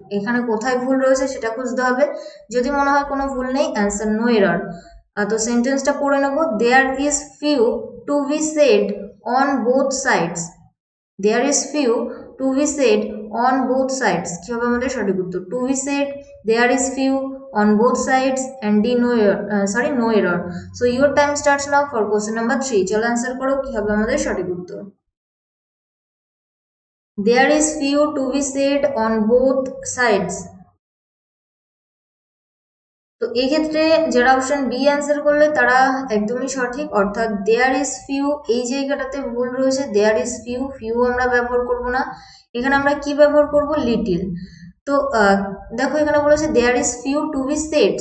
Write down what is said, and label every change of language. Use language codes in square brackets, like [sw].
[bn] এখানে কোথায় ভুল রয়েছে সেটা খুঁজতে হবে। যদি মনে হয় কোনো ভুল নেই, [en] Answer no error. [bn] তো সেন্টেন্সটা পড়ে নেব। [en] There is few to be said on both sides. There is few to be said on both sides, [bn] কি হবে আমাদের সঠিক উত্তর? [en] To be said, there is few, on both sides, and D no error, no error. So your time starts now for question number 3. [bn] চলো answer করো, কি হবে আমাদের সঠিক উত্তর? [en] There is few to be said on both sides. [bn] তো এই ক্ষেত্রে যারা অপশন বি অ্যান্সার করলে তারা একদমই সঠিক, অর্থাৎ [en] there is few [bn] এই জায়গাটাতে ভুল রয়েছে। [en] there is few, [bn] ফিউ আমরা ব্যবহার করব না, এখানে আমরা কি ব্যবহার করব? লিটিল। তো দেখো এখানে বলেছে [en] There is few to be said.